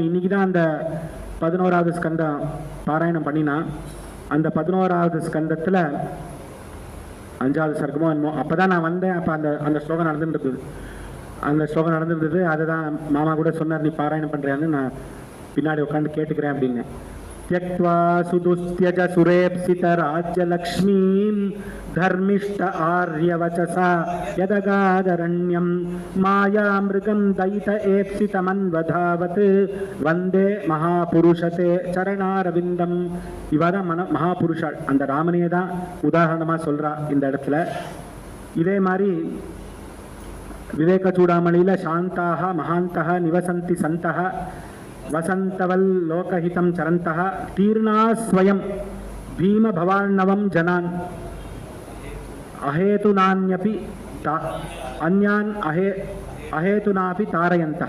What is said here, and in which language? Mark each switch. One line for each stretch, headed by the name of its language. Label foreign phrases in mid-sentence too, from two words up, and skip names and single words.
Tamil: இன்னைக்கு தான் அந்த 11வது ஸ்கந்தம் பாராயணம் பண்ணினா, அந்த 11வது ஸ்கந்தத்துல 5வது சர்க்கமோ என்னமோ அப்பதான் நான் வந்தேன். அப்ப அந்த ஸ்லோகம் நடந்துருந்தது. அந்த ஸ்லோகம் நடந்துருந்தது. அதுதான் மாமா கூட சொன்னார், நீ பாராயணம் பண்றியான்னு. நான் பின்னாடி உட்காந்து கேட்டுக்கிறேன் அப்படின்னு.
Sanskrit: त्यक्त्वा सुदुस्त्यज सुरेप्सित राज्यलक्ष्मीं धर्मिष्ठ आर्यवचसा यदगादरण्यं मायामृगं दयित एप्सितमन्वधावत् वन्दे महापुरुषते चरणारविन्दம்.
Tamil: இவதான் மகாபுருஷாள். அந்த ராமனையே தான் உதாரணமாக சொல்கிறா இந்த இடத்துல. இதே மாதிரி விவேக சூடாமணியில
Sanskrit: शान्ताः महान्तः निवसन्ति सन्तः वसन्तवत् लोकहितं चरन्तः तीर्णाः स्वयं भीम भवार्णवं जनान् अहेतुनान्यपि अन्यान् अहेतुनापि तारयन्तः.